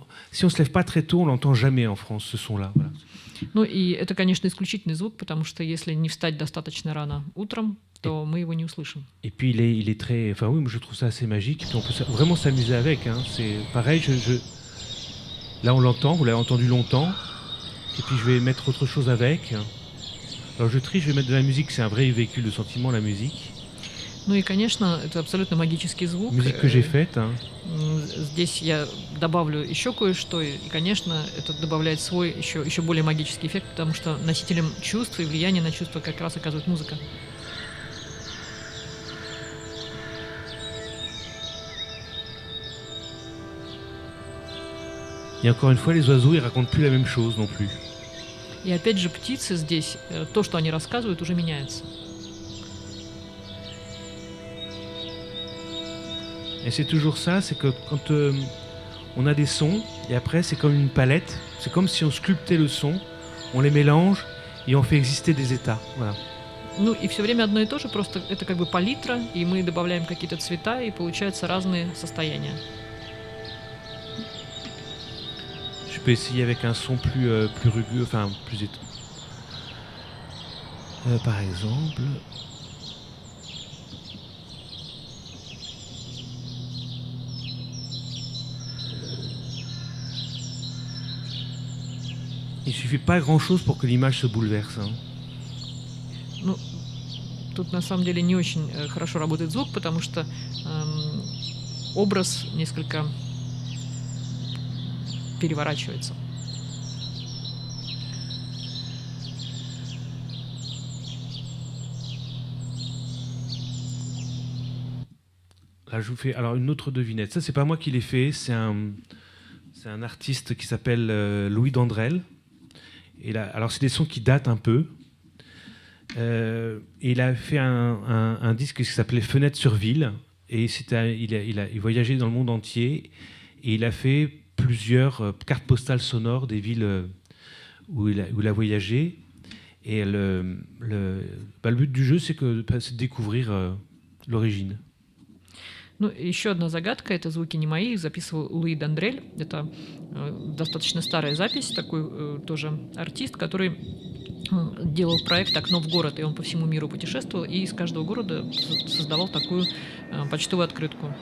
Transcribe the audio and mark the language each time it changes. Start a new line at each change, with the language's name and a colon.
French: si on se lève pas très tôt, on l'entend jamais en France, ce son-là. Voilà.
Russian: Ну и это, конечно, исключительный звук, потому что если не встать достаточно рано утром, то мы его не услышим.
French: Et puis il est très, enfin oui, moi je trouve ça assez magique. Et puis on peut vraiment s'amuser avec. Hein. C'est pareil. Là on l'entend, vous l'avez entendu longtemps. Et puis je vais mettre autre chose avec. Alors je trie, je vais mettre de la musique. C'est un vrai véhicule de sentiment, la musique.
Russian: Ну и, конечно, это абсолютно магический звук.
French: Musique que j'ai faite. Hein.
Russian: Здесь я добавлю еще кое-что, и, конечно, это добавляет свой еще более магический эффект, потому что носителем чувств и влияния на чувства как раз оказывает музыка.
French: Et encore une fois, les oiseaux, ils racontent plus la même chose non plus.
Russian: И опять же, птицы здесь, то, что они рассказывают, уже меняется.
French: Et c'est toujours ça, c'est que quand on a des sons, et après c'est comme une palette, c'est comme si on sculptait le son, on les mélange et on fait exister des états. Voilà.
Russian: Ну и все время одно и то же, просто это как бы палитра, и мы добавляем какие-то цвета, и получаются разные состояния.
French: Je peux essayer avec un son plus rugueux, enfin plus étonné. Par exemple... Il suffit pas grand-chose pour que l'image se bouleverse. Hein.
Russian: Ну, тут на самом деле не очень хорошо работает звук, потому что образ несколько переворачивается.
French: Là, je vous fais alors une autre devinette. Ça, c'est pas moi qui l'ai fait, c'est un artiste qui s'appelle Louis Dandrel. Et là, alors c'est des sons qui datent un peu. Et il a fait un disque qui s'appelait Fenêtre sur ville. Et il voyageait dans le monde entier. Et il a fait plusieurs cartes postales sonores des villes où il a voyagé. Et le but du jeu, c'est de découvrir l'origine.
Russian: Ну, еще одна загадка, это звуки не мои, их записывал Луи Дандрель. Это достаточно старая запись, такой тоже артист, который делал проект «Окно в город», и он по всему миру путешествовал, и из каждого города создавал такую почтовую открытку.